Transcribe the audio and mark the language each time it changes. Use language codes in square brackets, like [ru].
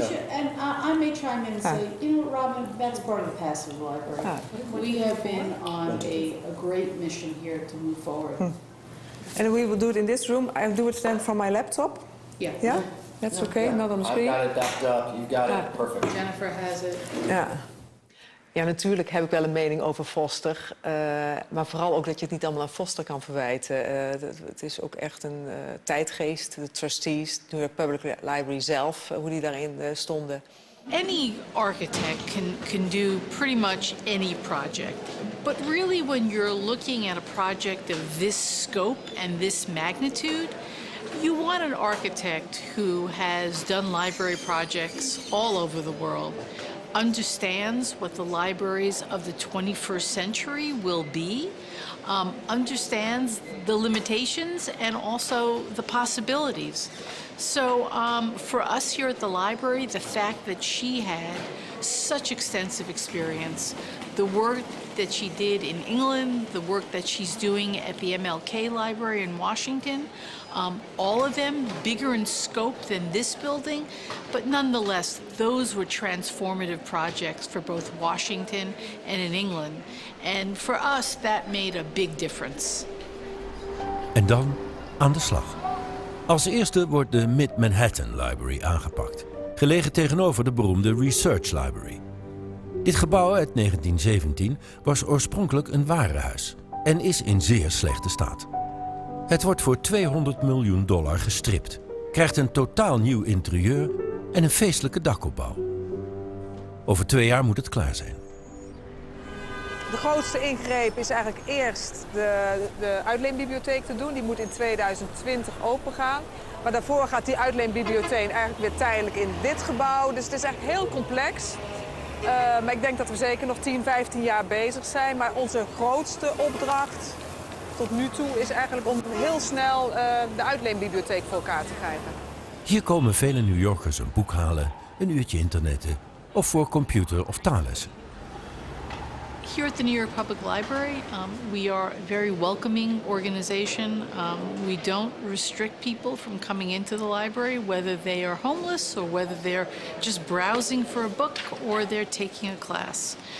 [en] And I may chime in and say, Robin, that's part of the past of the library. We have been on a great mission here to move forward. And we will do it in this room. I'll do it then from my laptop. Yeah. Yeah? That's okay, not on the screen? I've got it backed up. You got it. Perfect. Jennifer has it. [nl] Ja. Ja, natuurlijk heb ik wel een mening over Foster. Maar vooral ook dat je het niet allemaal aan Foster kan verwijten. Het is ook echt een tijdgeest. De trustees, de New York Public Library zelf, hoe die daarin stonden. [en] Any architect can do pretty much any project. But really when you're looking at a project of this scope and this magnitude, you want an architect who has done library projects all over the world, understands what the libraries of the 21st century will be, understands the limitations and also the possibilities. So for us here at the library, the fact that she had such extensive experience, the work that she did in England, the work that she's doing at the MLK Library in Washington, all of them bigger in scope than this building, but nonetheless, those were transformative projects for both Washington and in England. And for us, that made a big difference. [nl] En dan aan de slag. Als eerste wordt de Mid-Manhattan Library aangepakt, gelegen tegenover de beroemde Research Library. Dit gebouw uit 1917 was oorspronkelijk een warenhuis en is in zeer slechte staat. Het wordt voor $200 miljoen gestript, krijgt een totaal nieuw interieur en een feestelijke dakopbouw. Over 2 jaar moet het klaar zijn. De grootste ingreep is eigenlijk eerst de uitleenbibliotheek te doen. Die moet in 2020 opengaan. Maar daarvoor gaat die uitleenbibliotheek eigenlijk weer tijdelijk in dit gebouw. Dus het is echt heel complex. Maar ik denk dat we zeker nog 10, 15 jaar bezig zijn. Maar onze grootste opdracht tot nu toe is eigenlijk om heel snel de uitleenbibliotheek voor elkaar te krijgen. Hier komen vele New Yorkers een boek halen, een uurtje internetten of voor computer- of taallessen. [en] Here at the New York Public Library, we are a very welcoming organization. We don't restrict people from coming into the library, whether they are homeless or whether they're just browsing for a book or they're taking a class.